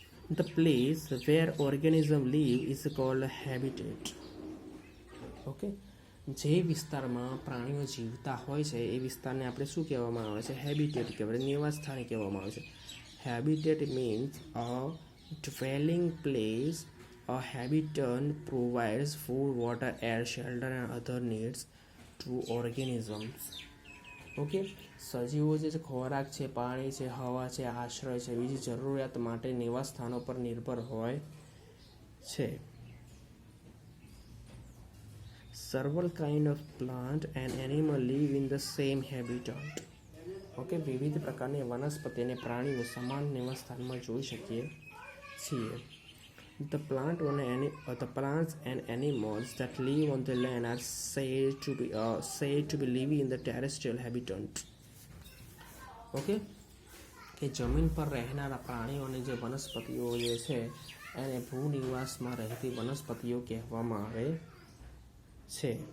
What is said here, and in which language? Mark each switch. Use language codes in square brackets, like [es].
[en] The place where organism live is called habitat. [gu] Okay, જે વિસ્તારમાં પ્રાણીઓ જીવતા હોય છે એ વિસ્તારને આપણે શું કહેવામાં આવે છે, હેબિટેટ કહેવાય, નિવાસ સ્થાન કહેવામાં આવે છે. [en] Habitat means a dwelling place. A habitat provides food, water, air, shelter and other needs to organisms. [gu] Okay, સજીવો જે છે ખોરાક છે, પાણી છે, હવા છે, આશ્રય છે, બીજી જરૂરિયાત માટે નિવાસ સ્થાનો પર નિર્ભર હોય છે. [en] Several kind of plant and animal live in the same habitat. [gu] Okay, વિવિધ પ્રકારની વનસ્પતિ અને પ્રાણીઓ સમાન નિવાસ સ્થાનમાં જોઈ શકીએ છીએ. [en] The plants and animals that live on the land are said to be living in the terrestrial habitat. [gu] Okay, કે જમીન પર રહેનારા પ્રાણીઓને જે વનસ્પતિઓ જે છે એને ભૂનિવાસમાં રહેતી વનસ્પતિઓ કહેવામાં આવે છે.